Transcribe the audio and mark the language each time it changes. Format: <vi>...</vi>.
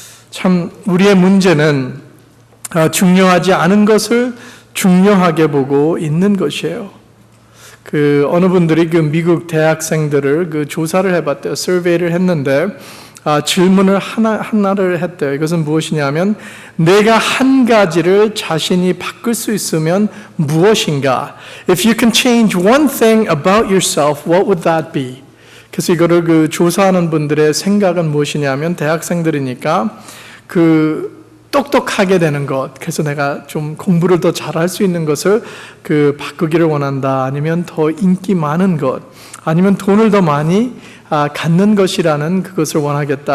<ko>참 우리의 문제는 중요하지 않은 것을 중요하게 보고 있는 것이에요. 어느 분들이 미국 대학생들을 조사를 해봤대요. 서베이를 했는데 질문을 하나를 했대요. 이것은 무엇이냐면 내가 한 가지를 자신이 바꿀 수 있으면 무엇인가?</ko> <en>If you can change one thing about yourself, what would that be?</en> <ko>그래서 이거를 조사하는 분들의 생각은 무엇이냐면 대학생들이니까 똑똑하게 되는 것, 그래서 내가 좀 공부를 더 잘할 수 있는 것을 바꾸기를 원한다. 아니면 더 인기 많은 것, 아니면 돈을 더 많이 갖는 것이라는 그것을 원하겠다.</ko>